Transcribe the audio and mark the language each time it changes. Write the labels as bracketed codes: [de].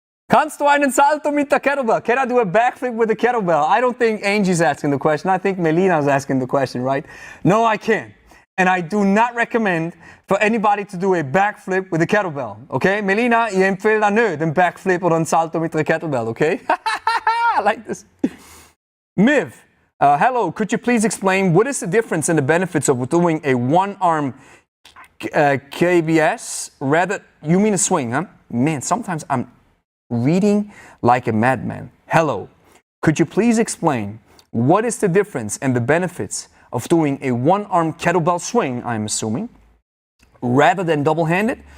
[de] Kannst du einen Salto mit der Kettlebell? [en] Can I do a backflip with the kettlebell? I don't think Angie's asking the question. I think Melina's asking the question, right? No, I can't. And I do not recommend for anybody to do a backflip with a kettlebell, okay? [de] Melina, ich empfehle da nicht den Backflip oder ein Salto mit der Kettlebell, okay? [en] I like this. Miv, hello, could you please explain what is the difference in the benefits of doing a one-arm KBS rather, you mean a swing, huh? Man, sometimes I'm reading like a madman. Hello, could you please explain what is the difference and the benefits of doing a one-arm kettlebell swing, I'm assuming, rather than double-handed?